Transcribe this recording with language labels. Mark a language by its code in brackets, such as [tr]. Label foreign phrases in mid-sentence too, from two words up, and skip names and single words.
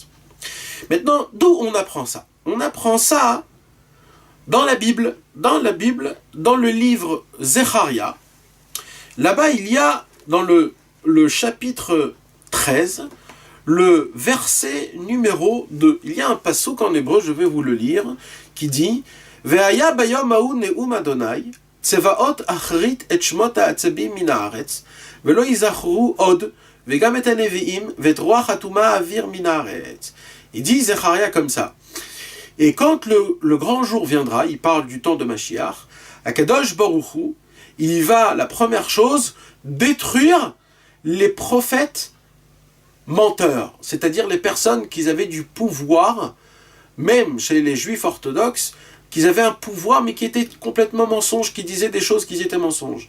[fr] Maintenant, d'où on apprend ça? On apprend ça dans la Bible, dans le livre Zecharia. Là-bas, il y a, dans le chapitre 13, le verset numéro 2. Il y a un passouk en hébreu, je vais vous le lire, qui dit [he] והיה ביום ההוא נאם אדני צבאות אכרית את שמות העצבים מן הארץ ולא יזכרו עוד וגם את הנביאים ואת רוח הטמאה אעביר מן הארץ. [fr] Il dit Zecharia comme ça. Et quand le grand jour viendra, il parle du temps de Mashiach, [he] הקדוש ברוך הוא, [fr] il va, la première chose, détruire les prophètes menteurs, c'est-à-dire les personnes qui avaient du pouvoir, même chez les juifs orthodoxes, qu'ils avaient un pouvoir mais qui était complètement mensonge, qui disaient des choses qui étaient mensonges.